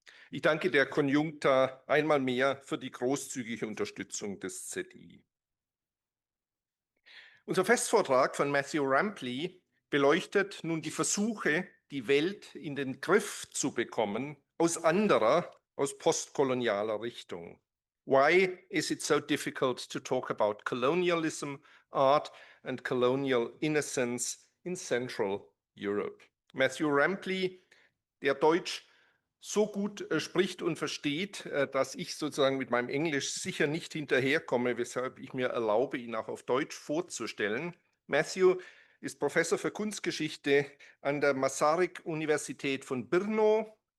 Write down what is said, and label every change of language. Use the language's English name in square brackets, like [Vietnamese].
[German] Ich danke der Conjuncta einmal mehr für die großzügige Unterstützung des ZI. Unser Festvortrag von Matthew Rampley beleuchtet nun die Versuche, die Welt in den Griff zu bekommen, aus postkolonialer Richtung. [English] Why is it so difficult to talk about colonialism, art and colonial innocence in Central Europe? [German] Matthew Rampley, der Deutsch so gut spricht und versteht, dass ich sozusagen mit meinem Englisch sicher nicht hinterherkomme, weshalb ich mir erlaube, ihn auch auf Deutsch vorzustellen. Matthew ist Professor für Kunstgeschichte an der Masaryk-Universität von Brno.